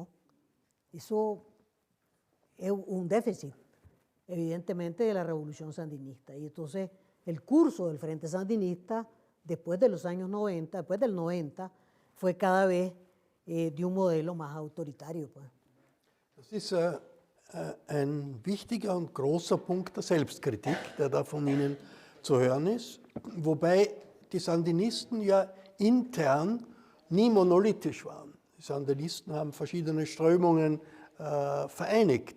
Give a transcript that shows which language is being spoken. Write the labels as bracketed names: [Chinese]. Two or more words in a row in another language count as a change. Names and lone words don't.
[Spanish] Eso es un déficit, evidentemente, de la revolución sandinista. Y entonces el curso del Frente Sandinista, después de los años 90, después del 90, fue cada vez de un modelo más autoritario. Pues. [German] Das ist ein wichtiger und großer Punkt der Selbstkritik, der da von Ihnen zu hören ist, wobei die Sandinisten ja intern nie monolithisch waren. Die Sandinisten haben verschiedene Strömungen vereinigt.